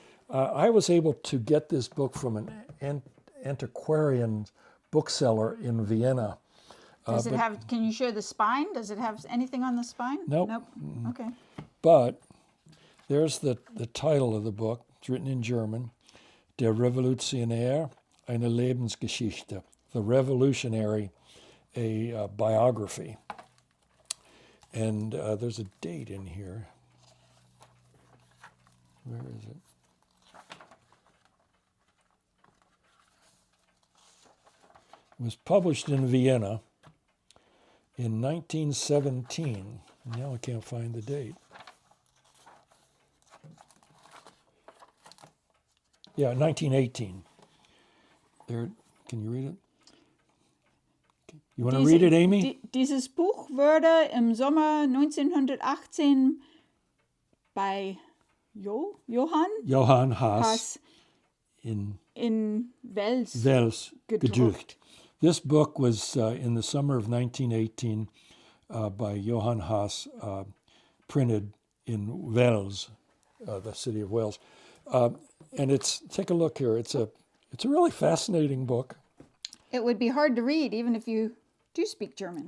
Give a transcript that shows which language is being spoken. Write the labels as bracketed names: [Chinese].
[English] I was able to get this book from an antiquarian bookseller in Vienna. Does it have, can you show the spine? Does it have anything on the spine? Nope. Okay. But there's the title of the book. It's written in German. [German] Der Revolutionär, eine Lebensgeschichte. [English] The Revolutionary, a biography. And there's a date in here. Where is it? It was published in Vienna in 1917. Now I can't find the date. Yeah, 1918. There, can you read it? You want to read it, Amy? [German] Dieses Buch wurde im Sommer 1918 bei Johann Haas in Wels gedruckt. [English] This book was in the summer of 1918 by Johann Haas, printed in Wels, the city of Wales. And take a look here. It's a really fascinating book. It would be hard to read even if you do speak German.